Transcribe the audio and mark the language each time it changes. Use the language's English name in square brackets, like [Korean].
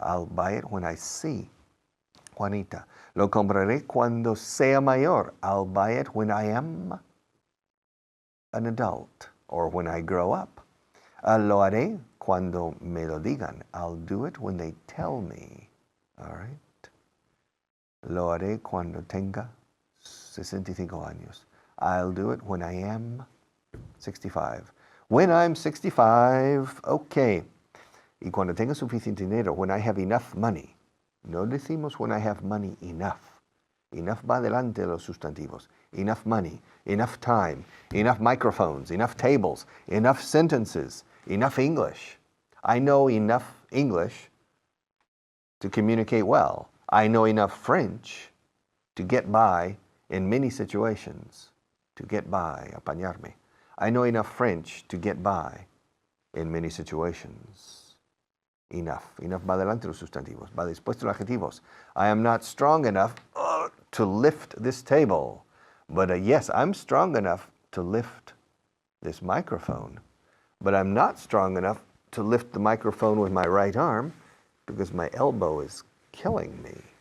[English] I'll buy it when I see Juanita. [Spanish] Lo compraré cuando sea mayor. [English] I'll buy it when I am an adult or when I grow up. [Spanish] Lo haré cuando me lo digan. [English] I'll do it when they tell me. All right. [Spanish] Lo haré cuando tenga 65 años. [English] I'll do it when I am 65. When I'm 65, okay. [Spanish] Y cuando tenga suficiente dinero, [English] when I have enough money. [Spanish] No decimos [English] when I have money enough. [Spanish] Enough va delante de los sustantivos. [English] Enough money, enough time, enough microphones, enough tables, enough sentences, enough English. I know enough English to communicate well. I know enough French to get by in many situations. To get by, apañarme. I know enough French to get by in many situations. Enough. [Spanish] Enough va delante de los sustantivos. Va después de los adjetivos. [English] I am not strong enough to lift this table. But yes, I'm strong enough to lift this microphone. But I'm not strong enough to lift the microphone with my right arm because my elbow is killing me.